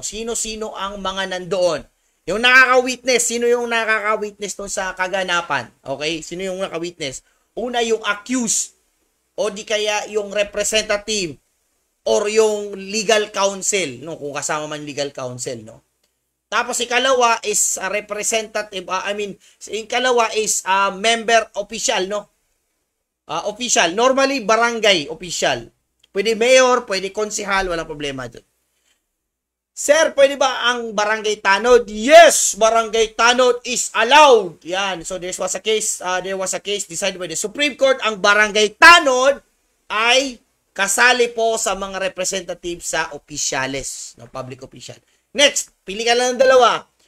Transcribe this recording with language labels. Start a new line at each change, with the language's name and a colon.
Filipino: Sino-sino ang mga nandoon? Yung nakaka-witness, sino yung nakaka-witness doon sa kaganapan? Okay? Sino yung nakaka-witness? Una, yung accused, o di kaya yung representative, or yung legal counsel, no? Kung kasama man legal counsel, no? Tapos ikalawa is representative, ikalawa is member official, no? Official. Normally, barangay official. Pwede mayor, pwede konsehal, walang problema dun. Sir, pwede ba ang barangay tanod?
English: Yes, barangay tanod is allowed. Yan. So there was a case decided by the Supreme Court.
Filipino: Ang barangay tanod ay kasali po sa mga representative sa opisyales, no, public official. Next, pili ka lang ng dalawa.